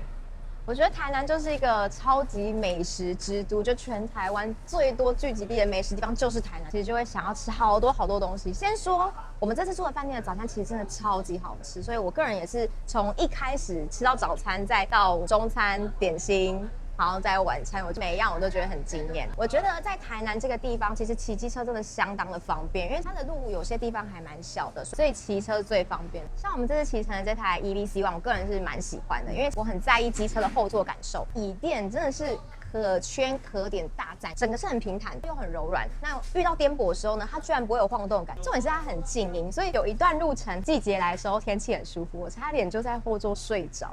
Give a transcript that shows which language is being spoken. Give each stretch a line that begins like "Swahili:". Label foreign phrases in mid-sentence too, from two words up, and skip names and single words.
Chinese: 我覺得台南就是一個超級美食之都，就全台灣最多聚集地的美食地方就是台南，其實就會想要吃好多好多東西。先說我們這次住的飯店的早餐其實真的超級好吃，所以我個人也是從一開始吃到早餐，再到中餐點心。然後在晚餐，我每一樣我都覺得很驚豔。我覺得在台南這個地方，其實騎機車真的相當的方便，因為它的路有些地方還蠻小的，所以騎車最方便。像我們這次騎乘的這台 EV-C1，我個人是蠻喜歡的，因為我很在意機車的後座感受。椅墊真的是可圈可點大讚，整個是很平坦又很柔軟。那遇到顛簸的時候呢，它居然不會有晃動感，重點是它很靜音，所以有一段路程季節來的時候天氣很舒服，我差點就在後座睡着。